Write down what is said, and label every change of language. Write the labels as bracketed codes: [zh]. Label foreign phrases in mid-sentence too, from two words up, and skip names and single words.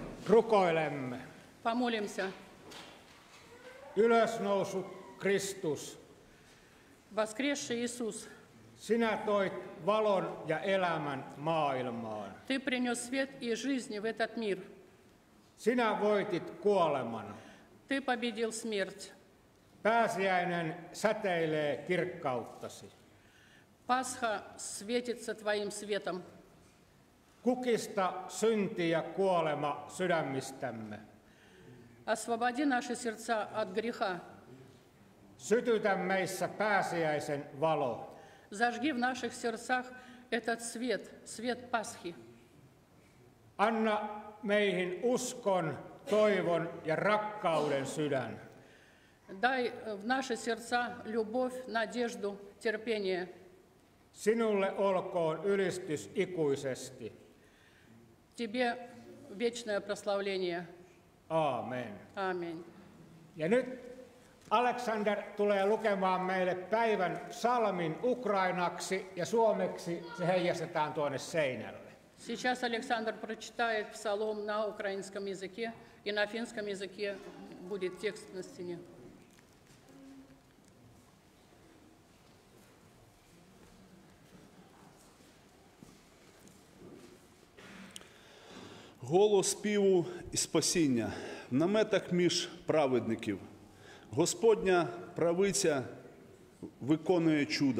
[fi] Rukoilemme. [ru] Помолимся. [fi] Ylösnoussut Kristus, [ru] Воскресший Иисус, [fi] sinä toit valon ja elämän maailmaan. [ru] Ты принес свет и жизнь в этот мир. [fi] Sinä voitit kuoleman. [ru] Ты победил смерть. [fi] Pääsiäinen säteilee kirkkauttasi. [ru] Пасха светится Твоим светом. [fi] Kukista synti ja kuolema sydämistämme. [ru] Освободи наши сердца от греха. [fi] Sytytä meissä pääsiäisen valo. [ru] Зажги в наших сердцах этот свет, свет Пасхи. [fi] Anna meihin uskon, toivon ja rakkauden sydän. [ru] Дай в наши сердца любовь, надежду, терпение. [fi] Sinulle olkoon ylistys ikuisesti. [ru] Тебе вечное прославление. [fi] Aamen. [ru] Аминь. [fi] Ja nyt Alexander tulee lukemaan meille päivän psalmin ukrainaksi ja suomeksi se heijastetaan tuonne seinälle. [ru] Сейчас Александр прочитает псалом на украинском языке, и на финском языке будет текст на стене. [uk] Голос співу і спасіння в наметах між праведників. Господня правиця виконує чуда.